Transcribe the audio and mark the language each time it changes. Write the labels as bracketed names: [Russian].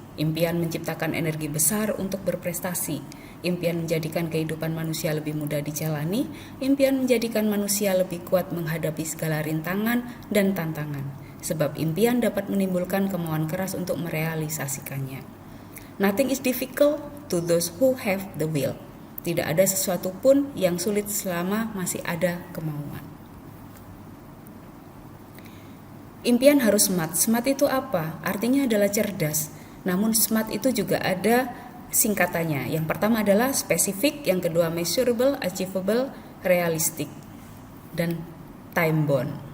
[Indonesian] Impian menciptakan energi besar untuk berprestasi. Impian menjadikan kehidupan manusia lebih mudah dijalani. Impian menjadikan manusia lebih kuat menghadapi segala rintangan dan tantangan. Sebab impian dapat menimbulkan kemauan keras untuk merealisasikannya. [English] Nothing is difficult to those who have the will. [Indonesian] Tidak ada sesuatu pun yang sulit selama masih ada kemauan. Impian harus smart. Smart itu apa? Artinya adalah cerdas. Namun smart itu juga ada singkatannya. Yang pertama adalah spesifik, yang kedua measurable, achievable, realistic, dan time bound.